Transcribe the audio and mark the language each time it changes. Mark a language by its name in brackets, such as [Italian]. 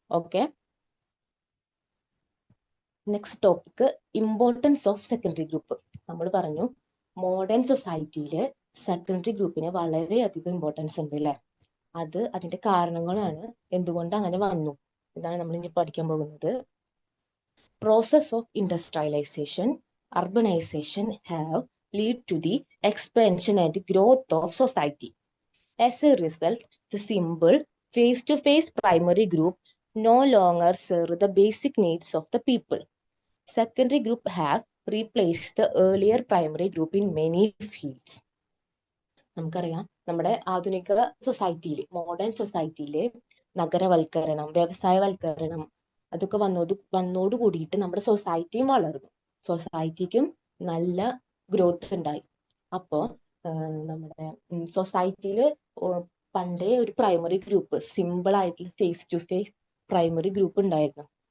[English] Okay, next topic, importance of secondary group. [Malayalam] നമ്മൾ പറഞ്ഞു modern സൊസൈറ്റിയിൽ സെക്കൻഡറി ഗ്രൂപ്പിന് വളരെയധികം ഇമ്പോർട്ടൻസ് ഉണ്ട് അല്ലേ. അതിന്റെ കാരണങ്ങളാണ്, എന്തുകൊണ്ട് അങ്ങനെ വന്നു, ഇതാണ് നമ്മൾ ഇനി പഠിക്കാൻ പോകുന്നത്. [English] Process of industrialisation, urbanization have lead to the expansion and growth of society. As a result, the simple face-to-face primary group no longer serve the basic needs of the people. Secondary group have replaced the earlier primary group in many fields. [Malayalam] നമുക്കറിയാം നമ്മുടെ ആധുനിക സൊസൈറ്റിയിൽ, modern സൊസൈറ്റിയിൽ നഗരവൽക്കരണം, വ്യവസായവൽക്കരണം അതൊക്കെ വന്നോട് കൂടിയിട്ട് നമ്മുടെ സൊസൈറ്റിയും വളർന്നു. സൊസൈറ്റിക്കും നല്ല ഗ്രോത്ത് ഉണ്ടായി. അപ്പോൾ നമ്മുടെ സൊസൈറ്റിയിൽ പണ്ടേ ഒരു പ്രൈമറി ഗ്രൂപ്പ്, സിമ്പിൾ ആയിട്ടുള്ള face to face primary group ഉണ്ടായിരുന്നു.